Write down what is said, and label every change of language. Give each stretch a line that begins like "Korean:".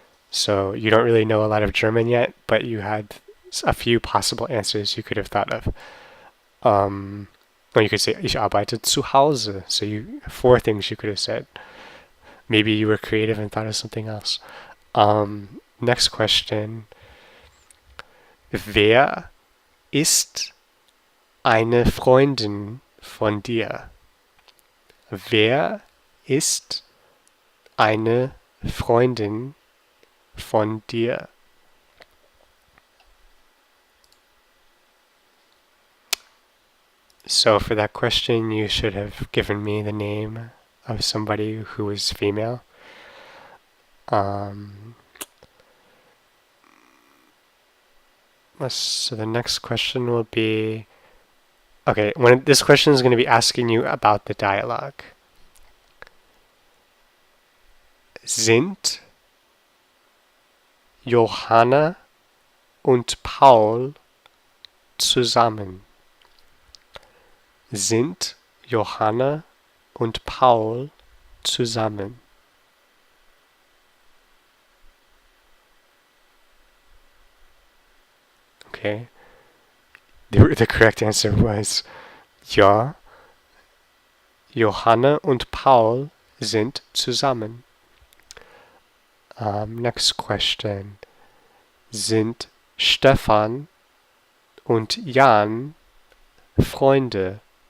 English: So you don't really know a lot of German yet, but you had a few possible answers you could have thought of. Or you could say,
German: ich arbeite zu Hause.
English: So you 4 things you could have said. Maybe you were creative and thought of something else. Next question.
German: Wer ist eine Freundin von dir? Wer ist eine Freundin von dir?
English: So for that question, you should have given me the name of somebody who was female. So the next question will be, okay, this question is going to be asking you about the dialogue.
German: Sind Johanna und Paul zusammen? Sind Johanna und Paul zusammen?
English: Okay. The correct answer was ja.
German: Johanna und Paul sind zusammen.
English: Next question.
German: Sind Stefan und Jan Freunde?